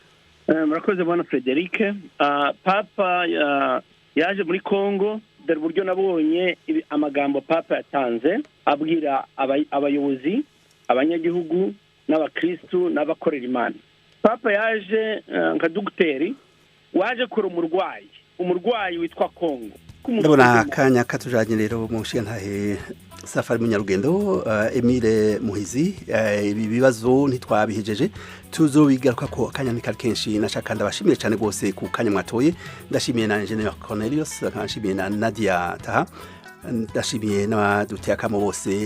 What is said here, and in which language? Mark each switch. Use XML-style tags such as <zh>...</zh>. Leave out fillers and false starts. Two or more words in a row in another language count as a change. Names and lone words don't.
<rw>Murakoze bwana Frederic. Papa yaje muri Kongo, dore uburyo nabonye amagambo Papa yatanze abwira abayobozi, abanyagihugu n'abakristu n'abakorera Imana. Papa yaje nka dogiteri waje kura umurwayi witwa Kongo.</rw> <rn>Ndabona akanya katujanye rero mu nshingantahe Safari Munyarugendo, Emile Muhizi, ibi bibazo ntitwabihejeje, tuzobigaruka ko akanya ni kenshi. Nashaka ndabashimire cyane rwose ku kanya mwatoye. Ndashimiye na Engineer Cornelius, ndashimiye na Nadia Taha, ndashimiye n'abaduteye akamo bose.</rn>